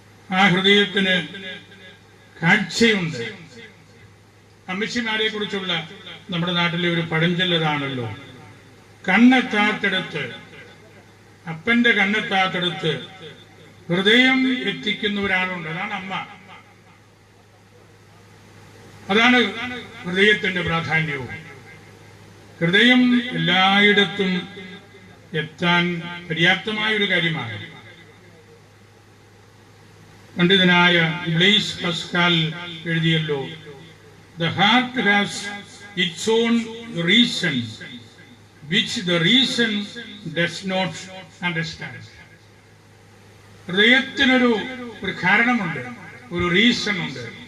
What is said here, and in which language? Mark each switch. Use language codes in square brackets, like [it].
[ml] ആ ഹൃദയത്തിന് കാഴ്ചയുണ്ട്. അമ്മച്ചിമാരെ കുറിച്ചുള്ള നമ്മുടെ നാട്ടിലെ ഒരു പഴഞ്ചൊല്ലതാണല്ലോ, കണ്ണെത്താത്തടുത്ത്, അപ്പന്റെ കണ്ണെത്താത്തടുത്ത് ഹൃദയം എത്തിക്കുന്ന ഒരാളുണ്ട്, അതാണ് അമ്മ. അതാണ് ഹൃദയത്തിന്റെ പ്രാധാന്യവും. ഹൃദയം എല്ലായിടത്തും എത്താൻ പര്യാപ്തമായ ഒരു കാര്യമാണ്. പണ്ഡിതനായ Blaise പസ്കാൽ എഴുതിയല്ലോ, [en] the heart has its own reason which the reason does not understand. [ml] ഹൃദയത്തിനൊരു കാരണമുണ്ട്, ഒരു റീസൺ ഉണ്ട്.